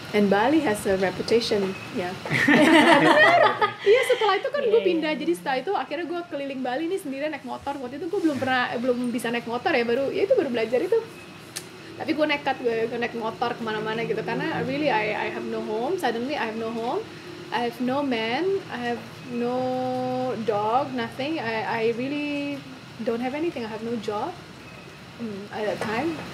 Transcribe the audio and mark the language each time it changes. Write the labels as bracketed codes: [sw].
[en] And Bali has a reputation, ya. [id] Iya, setelah itu kan gue pindah. Jadi setelah itu akhirnya gue keliling Bali nih sendirian naik motor. Waktu itu gue belum bisa naik motor ya, baru belajar itu. Tapi gue nekat, gue naik motor kemana-mana gitu karena [en] really I have no home. Suddenly I have no home, I have no man, I have no dog, nothing. I really don't have anything. I have no job at that time.